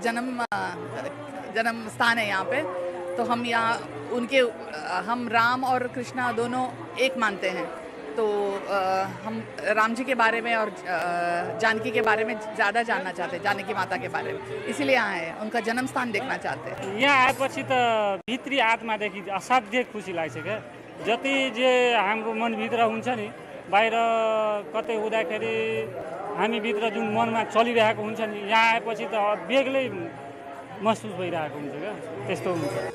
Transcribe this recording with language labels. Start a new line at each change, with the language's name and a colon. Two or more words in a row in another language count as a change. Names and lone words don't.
Hindi: जन्म स्थान है यहाँ पे, तो हम यहाँ हम राम और कृष्णा दोनों एक मानते हैं। तो हम राम जी के बारे में और जानकी के बारे में ज़्यादा जानना चाहते हैं, जानकी माता के बारे में, इसीलिए यहाँ है, उनका जन्म स्थान देखना चाहते हैं।
Nepali: यहाँ आएपछि त भित्री आत्मादेखि असाध्य खुसी लाग्छ क्या। जति जे हाम्रो मनभित्र हुन्छ नि, बाहिर कतै हुँदाखेरि हामीभित्र जुन मनमा चलिरहेको हुन्छ नि, यहाँ आएपछि त बेग्लै महसुस भइरहेको हुन्छ क्या, त्यस्तो हुन्छ।